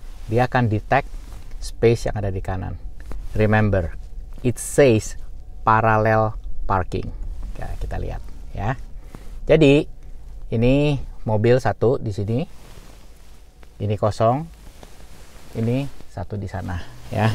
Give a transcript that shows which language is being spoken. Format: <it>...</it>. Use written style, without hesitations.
<id>Dia akan detect space yang ada di kanan.</id> <en>Remember, it says parallel parking.</en> <id>Nah, kita lihat ya. Jadi ini mobil satu di sini, ini kosong, ini satu di sana ya.</id>